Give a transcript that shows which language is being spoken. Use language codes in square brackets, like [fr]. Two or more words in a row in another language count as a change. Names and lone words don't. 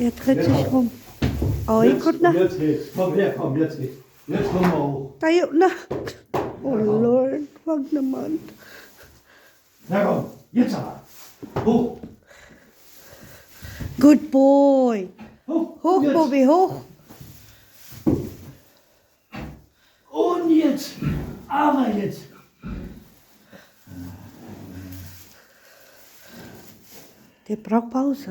[de] Er dreht Jetzt sich aber. rum. Oh, Jetzt, [tl] ikot na. [de] Jetzt geht's. Komm her, komm, jetzt geht's. Jetzt komm mal hoch. [tl] Tayo na. Oh, Lord. Wag naman. [de] Na komm, jetzt aber. Hoch. [en] Good boy. [de] Hoch. Hoch, Jetzt. Bobby, hoch. Und jetzt. Aber jetzt. Der braucht Pause.